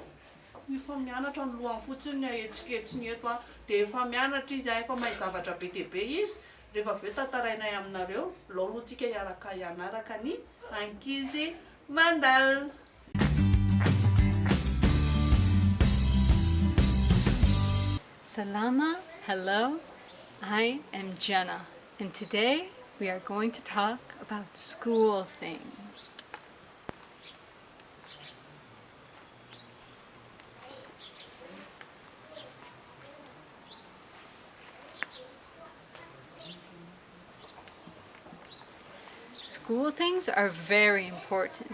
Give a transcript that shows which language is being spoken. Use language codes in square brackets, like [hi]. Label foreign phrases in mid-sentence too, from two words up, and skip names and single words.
[mg] Efa mianatra ny lohany fotsiny ahetsiketsiny eto dia efa mianatra izy efa mahay zavatra be dia be izy. Rehefa avy eo tantarainay aminareo, loloantsika hianaraka ny ankizy mandal. Salama, [en] hello, I am Jenna, and today we are going to talk about school things. School things are very important.